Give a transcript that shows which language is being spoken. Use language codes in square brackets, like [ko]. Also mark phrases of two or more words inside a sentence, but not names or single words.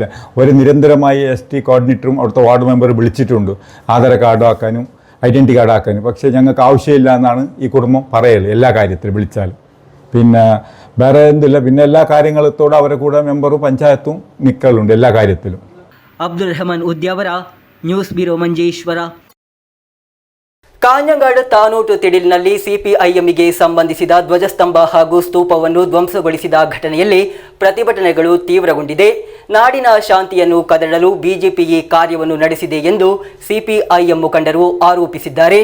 [ml] ഒരു നിരന്തരമായി ST കോർഡിനേറ്ററും അവിടുത്തെ വാർഡ് മെമ്പർ വിളിച്ചിട്ടുണ്ട് ആധാർ കാർഡ് ആക്കാനും [en] identity card [ml] ആക്കാനും. പക്ഷേ ഞങ്ങൾക്ക് ആവശ്യമില്ല എന്നാണ് ഈ കുടുംബം പറയൽ എല്ലാ കാര്യത്തിലും വിളിച്ചാൽ. പിന്നെ വേറെ എന്തില്ല, പിന്നെ എല്ലാ കാര്യങ്ങളത്തോടെ അവരെ കൂടെ മെമ്പറും പഞ്ചായത്തും നിൽക്കലുണ്ട് എല്ലാ കാര്യത്തിലും. [kn] ಅಬ್ದುಲ್ ರೆಹಮಾನ್ ಉದ್ಯಾವರ, [en] News Bureau [kn] ಮಂಜೇಶ್ವರ. ಕಾಂಜಂಗಾಡು ತಾನೂಟು ತಿಡಿಲಿನಲ್ಲಿ ಸಿಪಿಐಎಂಗೆ ಸಂಬಂಧಿಸಿದ ಧ್ವಜಸ್ತಂಭ ಹಾಗೂ ಸ್ತೂಪವನ್ನು ಧ್ವಂಸಗೊಳಿಸಿದ ಘಟನೆಯಲ್ಲಿ ಪ್ರತಿಭಟನೆಗಳು ತೀವ್ರಗೊಂಡಿದೆ. ನಾಡಿನ ಶಾಂತಿಯನ್ನು ಕದಡಲು ಬಿಜೆಪಿ ಈ ಕಾರ್ಯವನ್ನು ನಡೆಸಿದೆ ಎಂದು ಸಿಪಿಐಎಂ ಮುಖಂಡರು ಆರೋಪಿಸಿದ್ದಾರೆ.